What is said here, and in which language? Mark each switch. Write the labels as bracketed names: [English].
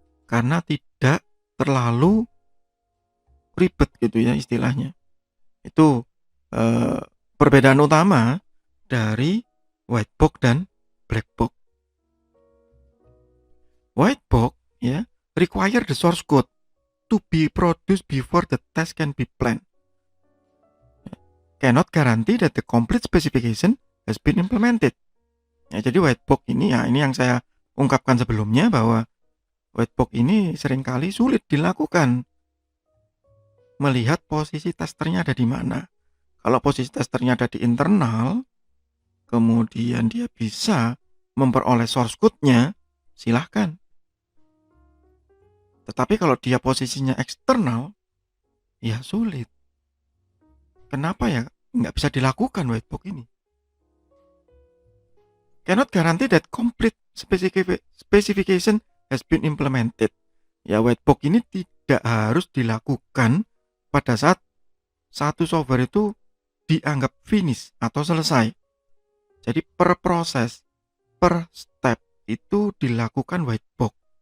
[Indonesian] Karena tidak terlalu ribet gitu ya istilahnya. Itu perbedaan utama dari white box dan black box. [English] White box ya require the source code to be produced before the test can be planned. Cannot guarantee that the complete specification has been implemented. [Indonesian] Ya, jadi white box ini ya ini yang saya ungkapkan sebelumnya bahwa white box ini seringkali sulit dilakukan. melihat posisi testernya ada di mana. Kalau posisi testernya ada di internal, kemudian dia bisa memperoleh source code-nya, silahkan. Tetapi kalau dia posisinya eksternal, ya sulit. Kenapa ya nggak bisa dilakukan white box ini? [English] Cannot guarantee that complete specification has been implemented. [Indonesian] Ya, white box ini tidak harus dilakukan pada saat satu software itu dianggap finish atau selesai. Jadi per proses, per step itu dilakukan white box.